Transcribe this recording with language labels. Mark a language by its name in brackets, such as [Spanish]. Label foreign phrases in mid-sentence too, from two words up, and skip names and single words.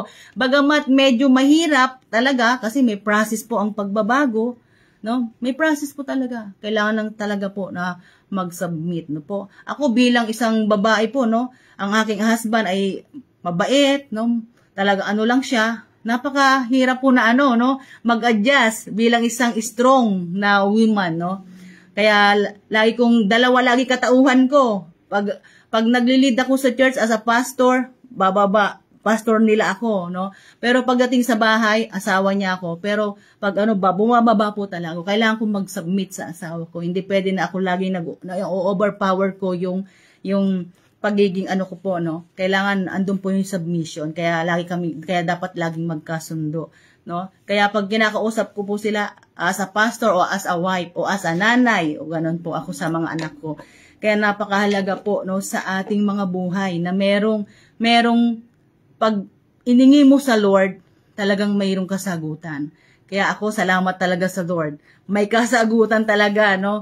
[Filipino] Bagamat medyo mahirap talaga, kasi may process po ang pagbabago, no? May process po talaga. Kailangan lang talaga po na mag-submit, no po. Ako bilang isang babae po, no, ang aking husband ay mabait, no, talaga ano lang siya, napakahirap po na no, mag-adjust bilang isang strong na woman, no. Kaya lagi kong dalawa lagi katauhan ko. Pag naglilid ako sa [English] church as a pastor, [Filipino] pastor nila ako, no? Pero pagdating sa bahay, asawa niya ako. Pero pag bumababa po talaga ako. Kailangan kong mag-submit sa asawa ko. Hindi pwede na ako lagi overpower ko yung pagiging ko po, no? Kailangan andun po yung submission. Kaya dapat laging magkasundo, no? Kaya pag kinakausap ko po sila [English] as a pastor [Filipino] o [English] as a wife [Filipino] o [English] as a [Filipino] nanay, o ganun po ako sa mga anak ko. Kaya napakahalaga po, no, sa ating mga buhay na merong pag iningi mo sa Lord, talagang mayroong kasagutan. Kaya ako, salamat talaga sa Lord. May kasagutan talaga, no?